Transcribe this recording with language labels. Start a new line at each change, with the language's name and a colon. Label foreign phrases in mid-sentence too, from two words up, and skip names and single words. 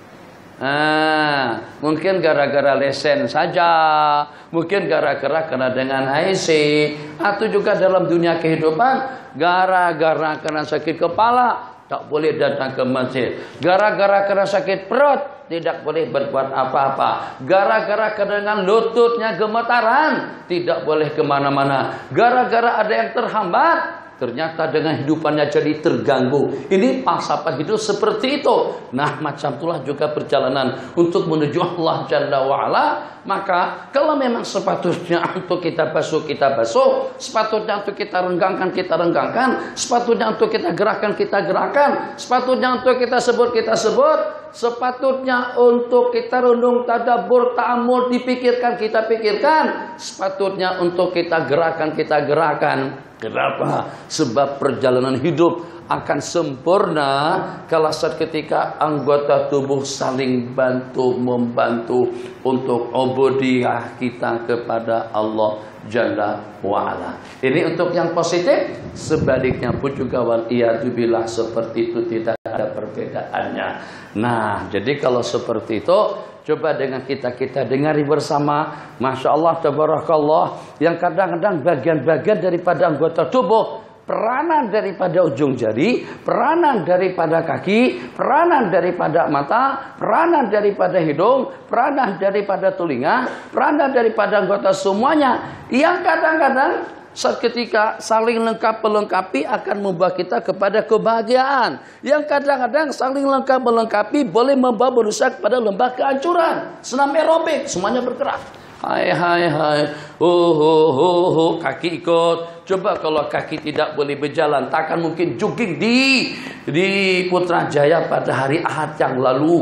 Malay: Mungkin gara-gara lesen saja, mungkin gara-gara kena dengan HIC, atau juga dalam dunia kehidupan gara-gara kena sakit kepala tak boleh datang ke masjid, gara-gara kena sakit perut tidak boleh berbuat apa-apa, gara-gara dengan lututnya gemetaran tidak boleh kemana-mana, gara-gara ada yang terhambat ternyata dengan hidupannya jadi terganggu. Ini falsafah hidup seperti itu. Nah, macam itulah juga perjalanan untuk menuju Allah
Arabic: جل وعلا.
Malay: Maka kalau memang sepatutnya untuk kita basuh, kita basuh. Sepatutnya untuk kita renggangkan, kita renggangkan. Sepatutnya untuk kita gerakan, kita gerakan. Sepatutnya untuk kita sebut, kita sebut. Sepatutnya untuk kita renung, tadabbur, ta'amul, dipikirkan, kita pikirkan. Sepatutnya untuk kita gerakan, kita gerakan. Kenapa? Sebab perjalanan hidup akan sempurna kalau saat ketika anggota tubuh saling bantu-membantu untuk ubudiyah kita kepada Allah
Arabic: جل وعلا.
Malay: Ini untuk yang positif. Sebaliknya pun juga waliyadzubillah seperti itu tidak ada perbedaannya. Nah, jadi kalau seperti itu, coba dengan kita dengari bersama.
Arabic: ما شاء الله، تبارك الله,
Malay: yang kadang-kadang bagian-bagian daripada anggota tubuh, peranan daripada ujung jari, peranan daripada kaki, peranan daripada mata, peranan daripada hidung, peranan daripada telinga, peranan daripada anggota semuanya, yang kadang-kadang saat ketika saling lengkap melengkapi akan membawa kita kepada kebahagiaan. Yang kadang-kadang saling lengkap melengkapi boleh membawa manusia kepada lembah kehancuran. Senam aerobik, semuanya bergerak. Hai, kaki ikut, Coba kalau kaki tidak boleh berjalan, takkan mungkin jogging di Putrajaya pada hari Ahad yang lalu.